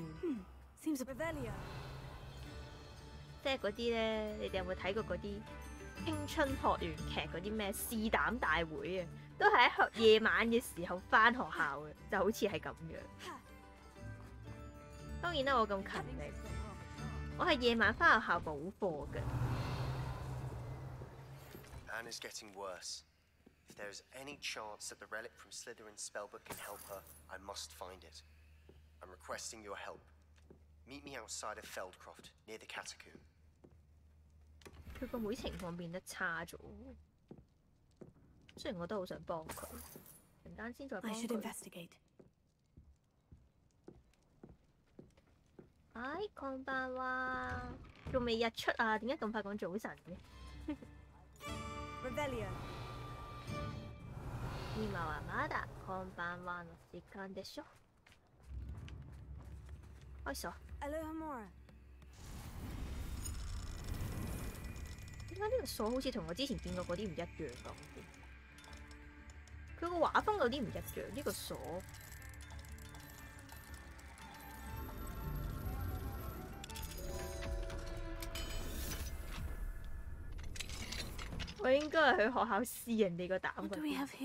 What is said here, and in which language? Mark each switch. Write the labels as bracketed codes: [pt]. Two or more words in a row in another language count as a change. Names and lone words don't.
[yue] 即係嗰啲咧，你哋有冇睇過嗰啲青春學園劇嗰啲咩試膽大會啊？都係喺夜晚嘅時候返學校嘅，就好似係咁樣。當然啦，我咁勤力，我係夜晚返學校補課嘅。 [en] Anna's getting worse. If there is any chance that the relic from Slytherin's spellbook can help her, I must find it. I'm requesting your help. Meet me outside of Feldcroft, near the catacomb. [yue] 佢個妹情況變得差咗，雖然我都好想幫佢，陣間先再幫佢。哎， [ja] こんばんは， [yue] 仲未日出啊？點解咁快講早晨嘅？ [ja] 今はまだこんばんはの時間でしょ。 [yue] 開始。點解呢個鎖好似同我之前見過嗰啲唔一樣咁嘅？佢個畫風有啲唔一樣，呢個鎖。我應該係去學校試人哋個膽嗰啲。